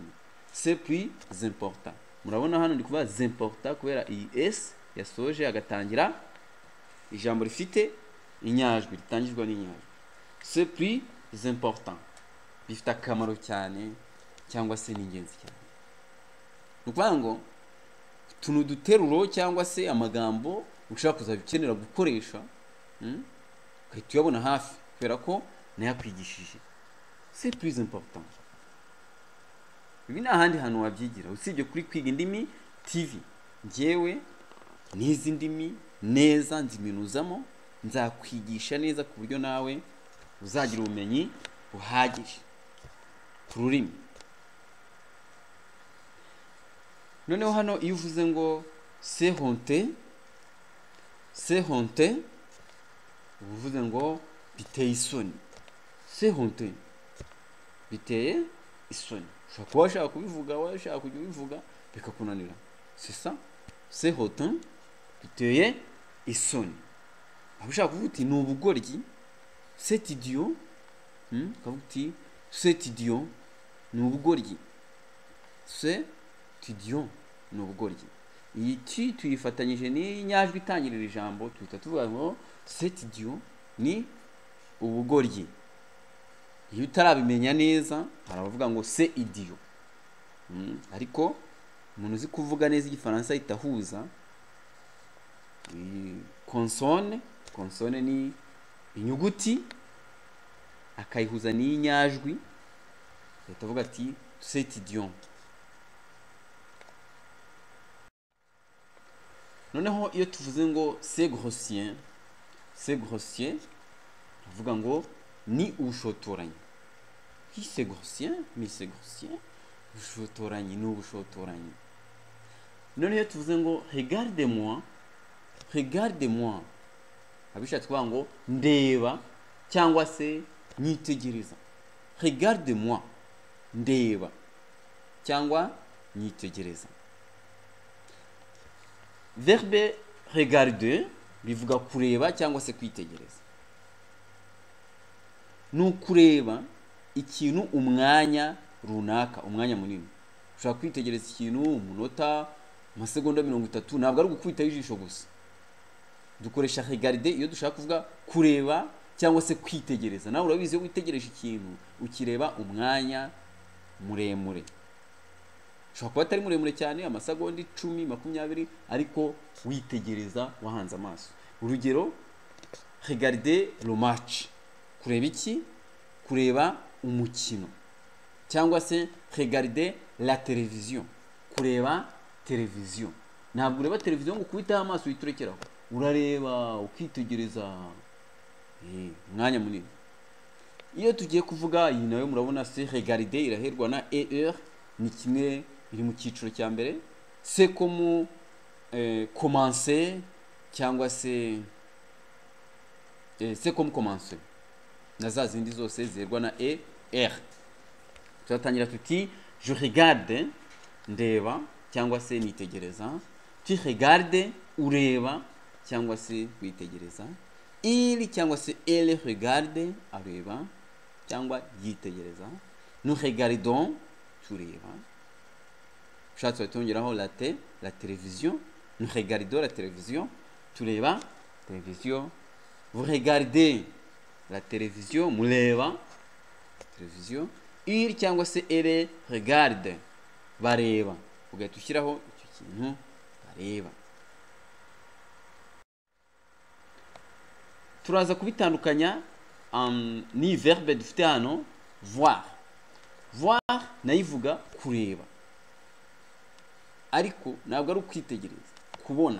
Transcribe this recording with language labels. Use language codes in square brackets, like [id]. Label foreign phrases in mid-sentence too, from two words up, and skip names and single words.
[fr] C'est plus important. [rw] Murabona hano ndi kuvuga important kubera iyi s yasoje agatangira ijambo rifite inyajwi, ritangirwa n'inyajwi. [fr] C'est plus important, [rw] bifite akamaro cyane cyangwa se ni ingenzi cyane. Nukuvuga ngo tunu duteruro cyangwa se amagambo ushaka kuzabikenera gukoresha, ukahita uyabona hafi kubera ko nayakwigishije. [fr] C'est plus important. [rw] Ibi ni ahandi hantu wabyigira usibye kuri Kwiga Indimi TV. Njyewe n'izi ndimi neza nziminuzamo, nzakwigisha neza ku buryo nawe uzagira ubumenyi buhagije ku rurimi. Noneho hano iyo uvuze ngo [fr] c'est honte, [rw] uvuze ngo biteye isoni. [fr] C'est honte, [rw] biteye isoni. Ushobora kuba washaka kubivuga, washaka kujya ubivuga bikakunanira. [fr] C'est ça, c'est honte, [rw] biteye isoni. Aho ushaka kuvuga uti ni ubugoryi, [fr] c'est idiot, [rw] ukavuga uti [fr] c'est idiot, [rw] ni ubugoryi. [fr] C'est idiot, [rw] ni ubugoryi. Iyi ti tuyifatanyije n'inyajwi itangirira ijambo, tuhita tuvuga ngo [fr] c'est idiot, [rw] ni ubugoryi. Iyo utarabimenya neza harabavuga ngo [fr] c'est idiot. [rw] Ariko umuntu uzi kuvuga neza igifaransa itahuza consonne ni inyuguti akayihuza n'inyajwi, itavuga ati [fr] c'est idiot. [rw] Noneho iyo tuvuze ngo [fr] c'est grossier, [rw] tuvuga ngo ni ubushotoranyi. [fr] C'est grossier, mais c'est grossier. [rw] Ubushotoranyi ni ubushotoranyi. None iyo tuvuze ngo [fr] regarde-moi, [rw] abishatse kuvuga ngo ndeba cyangwa se nyitegereza. [fr] Regarde-moi, [rw] ndeba cyangwa nyitegereza. [fr] Verbe regarder [rw] bivuga kureba cyangwa se kwitegereza. Nukureba ikintu umwanya runaka, umwanya munini. Ushaka kwitegereza ikintu umunota, amasegonda 30, ntabwo ari gukubita ijisho gusa. Dukoresha regarder iyo dushaka kuvuga kureba cyangwa se kwitegereza. Nawe urabizi iyo witegereje ikintu ukireba umwanya muremure. Ushobora kuba atari muremure cyane, amasegonda 10, 20, ariko witegereza wahanze amaso. Urugero, [fr] regarder le match. [rw] Kureba iki? Kureba umukino. [fr] Cyangwa se regarder la télévision. [rw] Kureba televiziyo. Ntabwo ureba televiziyo ngo ukubitaho amaso witurekeraho. Urareba ukitegereza umwanya munini. Iyo tugiye kuvuga iyi nayo murabona [fr] c'est regarder [rw] iraherwa na er, ni kimwe iri mu cyiciro cya mbere. [fr] C'est comme commencer [rw] cyangwa se [fr] c'est comme commencer. [rw] Na za zindi zose zerwa na er. Turatangira tuti [fr] je regarde [rw] ndeba cyangwa se nitegereza. [fr] Tu regardes, [rw] ureba cyangwa se witegereza. [fr] Il [rw] cyangwa se [fr] elle regarde, [rw] areba cyangwa yitegereza. [fr] Nous regardons, [rw] tureba. Ushatse watongeraho [fr] la télévision. Nous regardons la télévision, [rw] tureba télévision. [fr] Vous regardez la télévision, [rw] mureba télévision. [fr] Il [rw] cyangwa se [fr] elle regarde, [rw] bareba. Ugahita ushyiraho icyo kintu bareba. Turaza kubitandukanya ni verbe dufite hano voir. Voir nayivuga kureba, ariko ntabwo ari ukwitegereza, kubona.